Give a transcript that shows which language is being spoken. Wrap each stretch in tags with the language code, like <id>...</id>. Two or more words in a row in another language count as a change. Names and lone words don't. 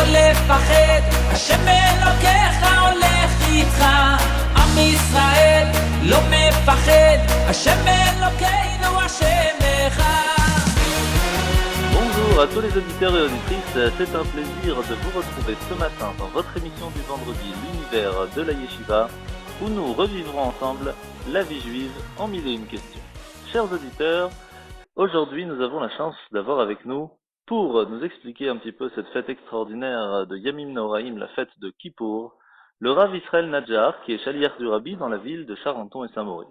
<he>מפחד, השם אלוקיך הולך איתך. עם ישראל לא מפחד, השם אלוקינו השם אחד.</he> <fr>Bonjour à tous les auditeurs et auditrices, c'est un plaisir de vous retrouver ce matin dans votre émission du vendredi, l'univers de la Yeshiva, où nous revivrons ensemble la vie juive en mille et une questions. Chers auditeurs, aujourd'hui nous avons la chance d'avoir avec nous, pour nous expliquer un petit peu cette fête extraordinaire de Yamim Noraim, la fête de Kippour, le Rav Israël Nadjar, qui est chaliar du Rabbi dans la ville de Charenton et Saint-Maurice.</fr>